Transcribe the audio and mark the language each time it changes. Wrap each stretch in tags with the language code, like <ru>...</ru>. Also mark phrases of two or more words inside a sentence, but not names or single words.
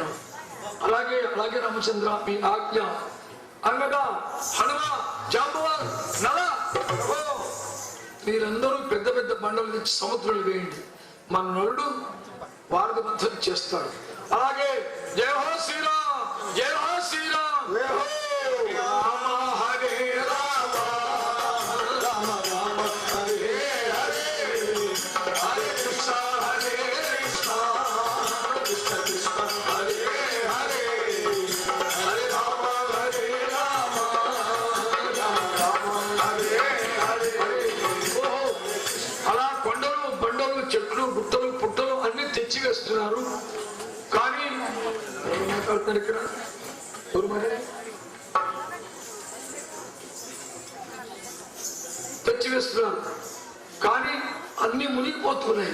<te>అలాగే రామచంద్ర, మీ ఆజ్ఞ. అనగా హనుమ, జాంబవాన్, నల, మీరందరూ పెద్ద పెద్ద బండలు తెచ్చి సముద్రంలో వేయండి, మన నరుడు వారధివంతనం చేస్తాడు.</te> <hi>అలాగే जय हो श्रीराम, जय हो श्रीराम,</hi> <sa>రామ హరే రామ రామ రామ హరే హరే, హరే కృష్ణ హరే కృష్ణ కృష్ణ కృష్ణ హరే హరే, హరే రామ హరే రామ రామ రామ హరే హరే.</sa> <te>అలా కొండలు, బండలు, చెట్లు, తెచ్చివేస్తున్నారు. కానీ ఎవరు మాట్లాడుతున్నారు ఇక్కడ? ఎవరు మరి తెచ్చివేస్తున్నారు కానీ అన్ని మునిగిపోతున్నాయి.</te>